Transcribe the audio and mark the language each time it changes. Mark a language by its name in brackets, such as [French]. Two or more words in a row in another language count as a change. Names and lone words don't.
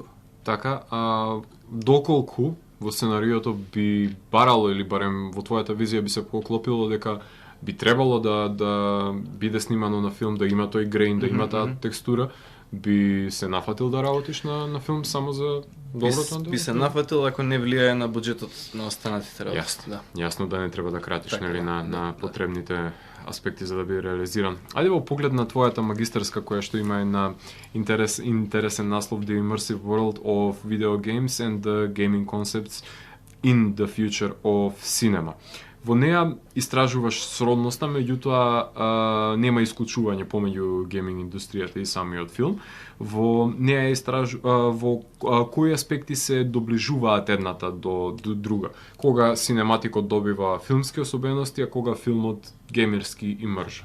[Macedonian] Така, доколку во сценариото би барало или барем во твојата визија би се поклопило дека би требало да биде снимано на филм, да има тој грейн, да има таа текстура, би се нафатил да работиш на филм само за доброто? Би се нафатил ако не влијае на буџетот на останатите работи. Јасно да не треба да кратиш на потребните аспекти за да биде реализиран. Ајде во поглед на твојата магистарска која што има една интересен наслов The Immersive World of Video Games and the Gaming Concepts in the Future of Cinema. Во неа истражуваш сродноста, меѓутоа нема исклучување помеѓу гейминг индустријата и самиот филм. Во неа во кои аспекти се доближуваат едната до друга. Кога синематикот добива филмски особености, а кога филмот геймерски имрж.